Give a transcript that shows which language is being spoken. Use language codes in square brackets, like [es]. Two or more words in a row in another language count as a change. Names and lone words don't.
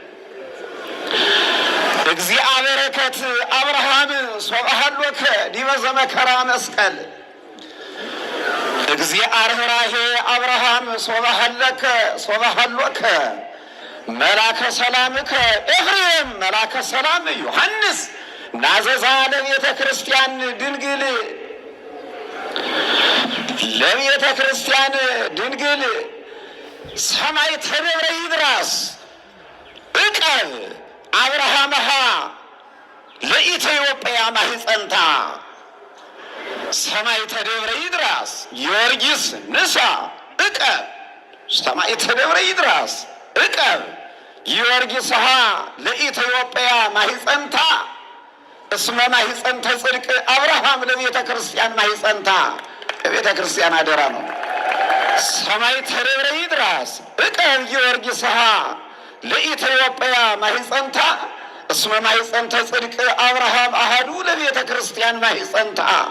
[gez] እግዚአ በረከት አብርሃም ሶብሃሎከ ዲበ ዘመከራ መስቀል እግዚአ ርኅራኄ አብርሃም ሶብሃሎከ መላከ ሰላምከ ኤፍሬም መላከ ሰላም ዮሐንስ ናዘዛ ለቤተ ክርስቲያን ድንግል ለቤተ ክርስቲያን ድንግል ሰማይ ተደብረ ይድራስ እቀብ አብርሃምሃ ለኢትዮጵያ ማህፀንታ ሰማይ ተደብረ ይድራስ ጊዮርጊስ ንሳ እቀብ ሰማይ ተደብረ ይድራስ እቀብ ጊዮርጊስሃ ለኢትዮጵያ ማህፀንታ እስመ ማህፀንተ ጽድቅ አብርሃም ለቤተ ክርስቲያን ማህፀንታ ለቤተ ክርስቲያን [am] አደራ ነው። [gez] ሰማይ ተደብረ ይድራስ እቀብ ጊዮርጊስሃ ለኢትዮጵያ ማህፀንታ እስመ ማህፀንተ ጽድቅ አብርሃም አሃዱ ለቤተ ክርስቲያን ማህፀንታ